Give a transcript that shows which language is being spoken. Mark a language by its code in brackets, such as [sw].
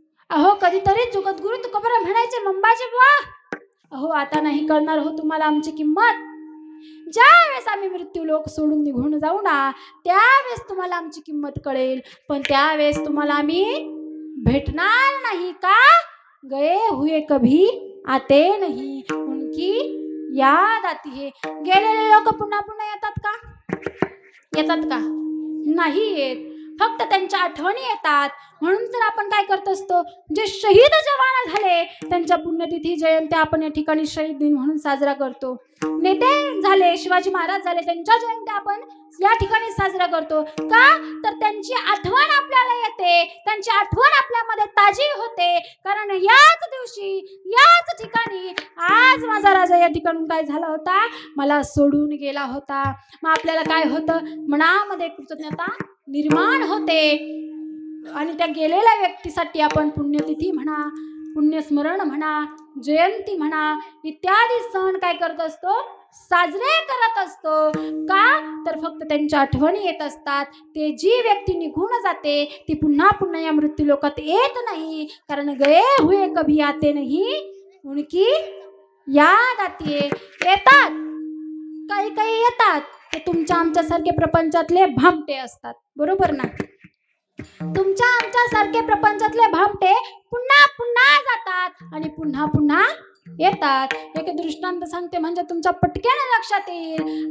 [mr] अहो कधीतरी जगद्गुरु तुकोबराय म्हणायचे, मंबाजी बुवा अहो आता नाही कळणार हो तुम्हाला आमची किंमत. ज्या वेळेस आम्ही मृत्यू लोक सोडून निघून जाऊ ना त्यावेळेस तुम्हाला आमची किंमत कळेल, पण त्यावेळेस तुम्हाला आम्ही भेटणार नाही. [hi] का गए हुए कभी आते नहीं, उनकी याद आती है. [mr] गेलेले लोक पुन्हा पुन्हा येतात का, येतात का, नाही येत, फक्त त्यांच्या आठवणी येतात. म्हणून तर आपण काय करत असतो, जे शहीद जवान झाले त्यांच्या पुण्यतिथी जयंती आपण या ठिकाणी शहीद दिन म्हणून साजरा करतो. नेते झाले, शिवाजी महाराज झाले, त्यांच्या जयंती आपण या ठिकाणी साजरा करतो. का तर त्यांची आठवण आपल्याला येते, त्यांची आठवण आपल्यामध्ये ताजी होते. कारण याच दिवशी याच ठिकाणी आज माझा राजा या ठिकाणून काय झाला होता, मला सोडून गेला होता. मग आपल्याला काय होतं, मनामध्ये कृतज्ञता निर्माण होते आणि त्या गेलेल्या व्यक्तीसाठी आपण पुण्यतिथी म्हणा, पुण्यस्मरण म्हणा, जयंती म्हणा इत्यादी सण काय करत असतो, साजरे करत असतो. का तर फक्त त्यांच्या आठवणी येत असतात. ते जी व्यक्ती निघून जाते ती पुन्हा पुन्हा या मृत्यू लोकात येत नाही. [hi] कारण गए हुए कभी आते नहीं, उनकी याद आती है. [mr] येतात काही काही येतात, ते तुमच्या आमच्यासारखे प्रपंचातले भामटे असतात, बरोबर ना. तुमच्या आमच्यासारखे प्रपंचातले भामटे पुन्हा पुन्हा जातात आणि पुन्हा पुन्हा येतात. एक दृष्टांत सांगते म्हणजे तुमच्या पटकन लक्षात येईल.